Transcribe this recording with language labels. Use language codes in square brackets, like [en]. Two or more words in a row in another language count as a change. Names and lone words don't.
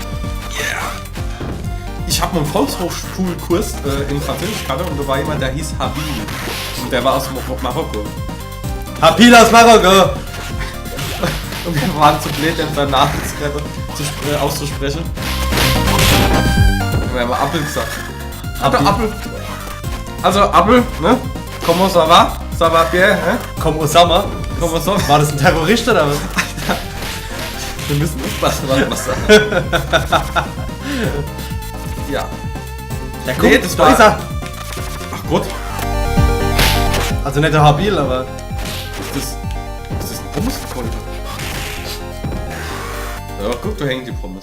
[de] Ich habe einen Volkshochschulkurs in Französisch gehabt und da war jemand, der hieß Habil. Und der war aus Marokko. Habil aus Marokko! Und wir waren zu blöd, den seinen Namen auszusprechen. Und wir haben Apfel gesagt. Apfel. Also Apfel, ne? [fr] Comment ça va? Ça va bien, ne? [de] Komm, Osama. [fr] Comment ça va? [de] War das ein Terrorist oder was? Wir müssen aufpassen, was wir sagen. Ja. Der Nee, das war- ist er. Ach Gott. Also nicht der Habil, aber. Ist das ein Pommeskonto? Ja, guck, da hängen die Pommes.